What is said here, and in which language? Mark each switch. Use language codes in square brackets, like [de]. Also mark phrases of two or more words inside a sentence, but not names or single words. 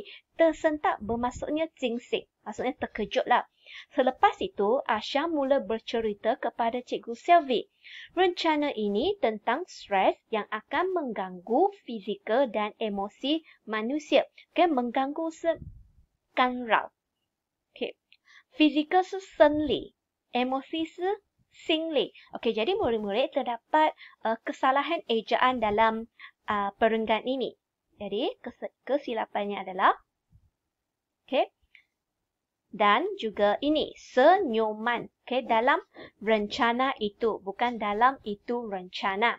[ms] Tersentak bermaksudnya jingsik. Maksudnya terkejutlah. Selepas itu, Asha mula bercerita kepada Cikgu Selvi. Rencana ini tentang stres yang akan mengganggu fizikal dan emosi manusia. [zh] Okay, mengganggu 是干扰. Okay. Fizikal 是生理, emosi 是心理. [ms] Okey, jadi murid-murid terdapat kesalahan ejaan dalam perenggan ini. Jadi, kesilapannya adalah okey. Dan juga ini, senyuman. Okey, dalam rencana itu, bukan dalam itu rencana.